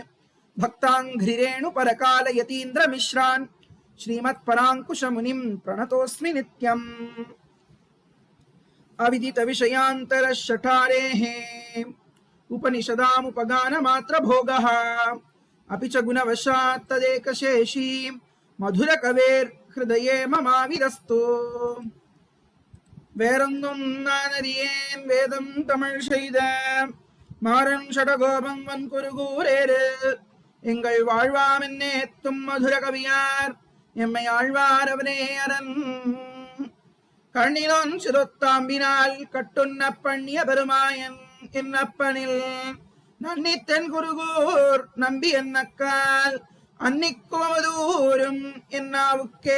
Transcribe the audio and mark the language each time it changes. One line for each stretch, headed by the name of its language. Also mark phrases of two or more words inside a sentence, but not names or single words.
Sanskrit: भक्ताङ्घ्रिरेणुपरकाल यतीन्द्रमिश्रान् श्रीमत्पराङ्कुशमुनिं प्रणतोऽस्मि नित्यम्। अविदितविषयान्तरशठारेः उपनिषदामुपगानमात्रभोगः अपि च गुणवशात् तदेकशेषी मधुरकवेर्हृदये ममाविरस्तु।
Tamil: வேறொன்றும் நான் அறியேன் வேதம் தமிழ் செய்த மாறன் ஷடகோபம் வன்குருகூரேறு. எங்கள் வாழ்வாம் என்னேத்தும் மதுர கவியார் எம்மை ஆழ்வார் அவனே அரண். கண்ணிலோன் சிறுத்தாம்பினால் கட்டுண்ண பண்ணிய பெருமாயன் என்னப்பனில் நன்னித்தன் குருகூர் நம்பி என்னக்கால் அன்னிக்குமதூரும் என்னாவுக்கே.